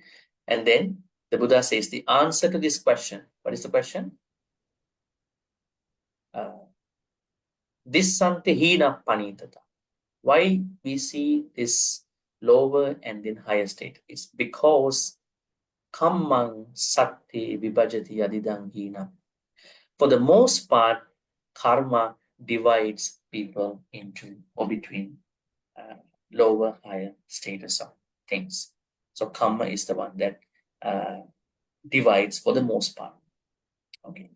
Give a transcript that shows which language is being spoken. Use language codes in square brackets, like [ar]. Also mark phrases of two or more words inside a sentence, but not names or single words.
[en] And then the Buddha says the answer to this question. What is the question? This [pi] sante hina panitata. [en] Why we see this lower and then higher state is because [pi] kammang sati vibhajati adidang hina. [en] For the most part, karma divides people into or between lower, higher status of things. So karma is the one that divides for the most part. Okay.